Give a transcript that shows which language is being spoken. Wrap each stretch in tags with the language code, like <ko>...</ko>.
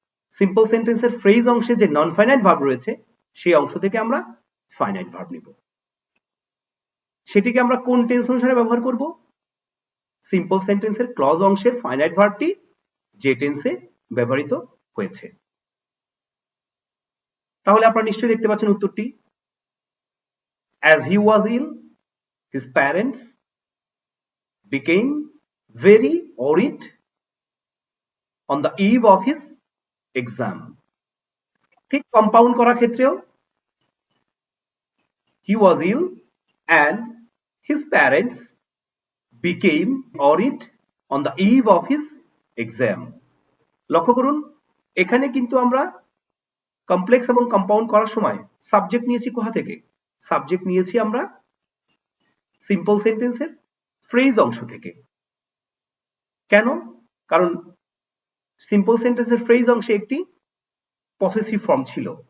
<bn>Simple সেন্টেন্সের phrase অংশে যে নন ফাইনাইট ভার্ব রয়েছে সেই অংশ থেকে আমরা ফাইনাইট ভার্ব নিব। সেটিকে আমরা কোন টেন্স অনুসারে ব্যবহার করব? সিম্পল সেন্টেন্সের ক্লজ অংশের ফাইনাইট ভার্বটি যে টেন্সে ব্যবহৃত হয়েছে। তাহলে আপনারা নিশ্চয়ই দেখতে পাচ্ছেন উত্তরটি,</bn> <en>as he was ill his parents became very worried on the eve of his exam।</en> <bn>ঠিক কম্পাউন্ড করার ক্ষেত্রেও</bn> <en>he was ill and his parents became worried on the eve of his exam।</en> <bn>লক্ষ্য করুন এখানে কিন্তু আমরা কমপ্লেক্স এবং compound করার সময় সাবজেক্ট নিয়েছি কোথা থেকে? সাবজেক্ট নিয়েছি আমরা সিম্পল সেন্টেন্সের ফ্রেজ অংশ থেকে। কেন? কারণ সিম্পল সেন্টেন্সের ফ্রেজ অংশে একটি পসেসিভ ফর্ম ছিল।</bn>